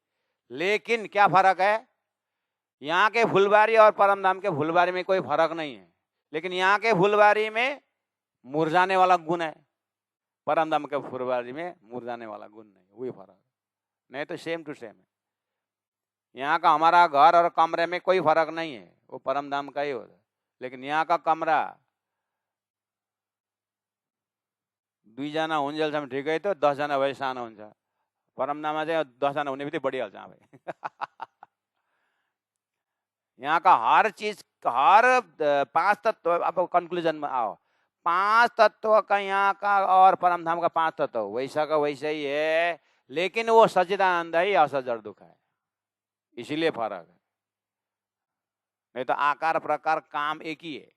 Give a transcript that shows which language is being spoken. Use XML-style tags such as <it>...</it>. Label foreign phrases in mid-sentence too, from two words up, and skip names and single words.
<hi>लेकिन क्या फर्क है, यहाँ के फुलबारी और परमधाम के फुलबारी में कोई फर्क नहीं है, लेकिन यहाँ के फुलबारी में मुरझाने वाला गुण है, परमधाम के फुलबारी में मुरझाने वाला गुण नहीं, वही फर्क, नहीं तो</hi> <en>same to same</en> <hi>है। यहाँ का हमारा घर और कमरे में कोई फर्क नहीं है, वो परमधाम का ही होता है, लेकिन यहाँ का कमरा</hi> <ne>2 जना हुन्जेलसम्म ठिकै, तो 10 जना भए सानो हुन्छ, परमधाममा चाहिँ 10 जना हुने बित्तिकै बढिहाल्छ भाइ।</ne> <hi>यहाँ का हर चीज, हर 5 तत्व, अब कंक्लूजन में आओ, 5 तत्व का यहाँ का और परम धाम का 5 तत्व वैसा का वैसा ही है, लेकिन वो सच्चिदानंद ही असत जड़ दुख है, इसीलिए फर्क है। नहीं तो आकार प्रकार काम एक ही है।</hi>